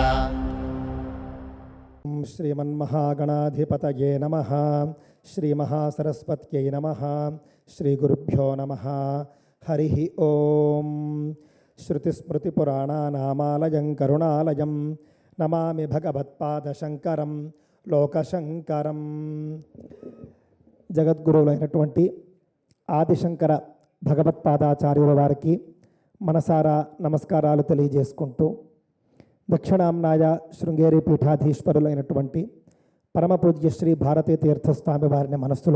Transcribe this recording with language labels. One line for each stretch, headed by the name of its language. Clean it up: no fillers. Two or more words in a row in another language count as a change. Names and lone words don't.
Sanskrit: श्रीमन्महागणाधिपतये नमः। श्रीमहासरस्वत्यै नमः। श्रीगुरुभ्यो नमः। हरिः ओम। श्रुतिस्मृतिपुराणानामालयं करुणालयं नमामि भगवत्पादशंकरं लोकशंकरं।
Telugu: జగద్గురువులైనటువంటి ఆదిశంకర భగవత్పాదాచార్యుల వారికి మనసారా నమస్కారాలు తెలియజేసుకుంటూ, దక్షిణాంనాయ శృంగేరి పీఠాధీశ్వరులైనటువంటి పరమపూజ్య శ్రీ భారతీ తీర్థస్వామి వారిని మనస్సులో